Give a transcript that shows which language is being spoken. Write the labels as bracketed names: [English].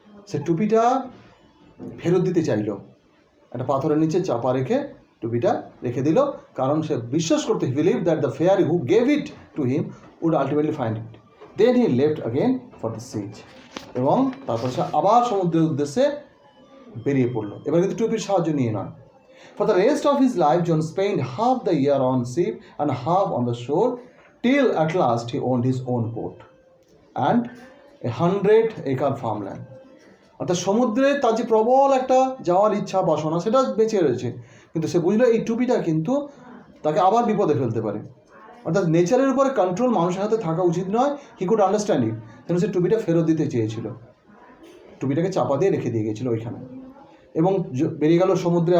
[Bangla] সে টুপিটা ফেরত দিতে চাইল, একটা পাথরের নিচে চাপা রেখে টুপিটা রেখে দিল, কারণ সে বিশ্বাস করতে, [English] He believe that the fairy who gave it to him would ultimately find it. Then he left again for the seas, [Bangla] এবং তারপর সে আবার সমুদ্রের উদ্দেশ্যে বেরিয়ে পড়লো, এবার কিন্তু টুপির সাহায্য নিয়ে নয়। [English] For the rest of his life, John spent half the year on sea and half on the shore, till at last he owned his own boat and 100-acre farmland. [Bangla] অর্থাৎ সমুদ্রে তার যে প্রবল একটা যাওয়ার ইচ্ছা বাসনা, সেটা বেঁচে রয়েছে, কিন্তু সে বুঝলো এই টুপিটা কিন্তু তাকে আবার বিপদে ফেলতে পারে। অর্থাৎ নেচারের উপরে কন্ট্রোল মানুষের হাতে থাকা উচিত নয়। [English] he could understand it, [Bangla] কিন্তু সে টুপিটা ফেরত দিতে চেয়েছিল, টুপিটাকে চাপা দিয়ে রেখে দিয়ে গেছিলো ওইখানে, এবং বেরিয়ে গেল সমুদ্রে।